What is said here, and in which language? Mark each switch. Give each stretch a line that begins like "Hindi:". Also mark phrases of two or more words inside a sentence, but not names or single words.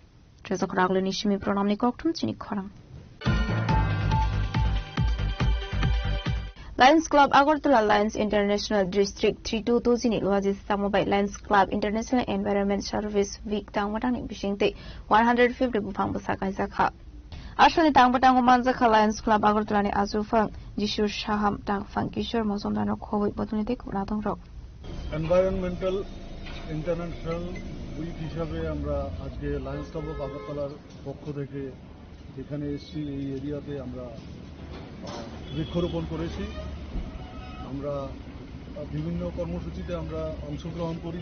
Kok Borok: Lions Club Agartala Lions International District 322 ni Luaji Samobai Lions Club International Environment Service Week tangmatang ni bisingte 150 bufang busakai zakha. Ashani tangbatang manzakha Lions Club Agartala ni azufang Jishur Shaham tangfang Kishore Mozondano Khoi Botunite Kuratong Rock.
English: environmental international week
Bangla: হিসাবে আমরা আজকে লায়ন্স ক্লাব অফ আগরতলার পক্ষ থেকে এখানে এসেছি। এই এরিয়াতে আমরা বৃক্ষরোপণ করেছি। আমরা বিভিন্ন কর্মসূচিতে আমরা অংশগ্রহণ করি।